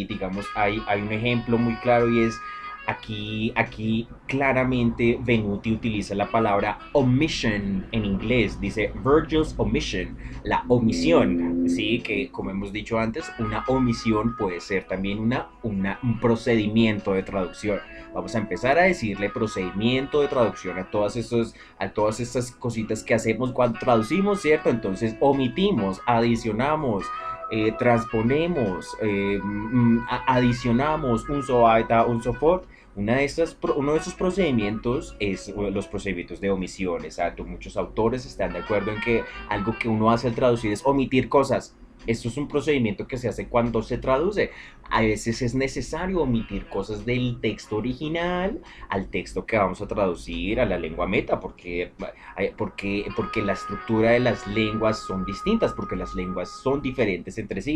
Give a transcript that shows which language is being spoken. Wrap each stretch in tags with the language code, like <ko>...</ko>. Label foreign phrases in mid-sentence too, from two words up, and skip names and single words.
<es>Digamos, hay un ejemplo muy claro y es aquí claramente Venuti utiliza la palabra omission en inglés, dice</es> <en>Virgil's omission,</en> <es>la omisión, sí, que como hemos dicho antes, una omisión puede ser también un procedimiento de traducción. Vamos a empezar a decirle procedimiento de traducción a todas estas cositas que hacemos cuando traducimos, ¿cierto? Entonces omitimos, adicionamos, transponemos, adicionamos</es> <de>un so weiter, un so fort.</de> <es>Uno de esos procedimientos es los procedimientos de omisión. Exacto. Muchos autores están de acuerdo en que algo que uno hace al traducir es omitir cosas. Esto es un procedimiento que se hace cuando se traduce. A veces es necesario omitir cosas del texto original al texto que vamos a traducir a la lengua meta, porque la estructura de las lenguas son distintas, porque las lenguas son diferentes entre sí.</es>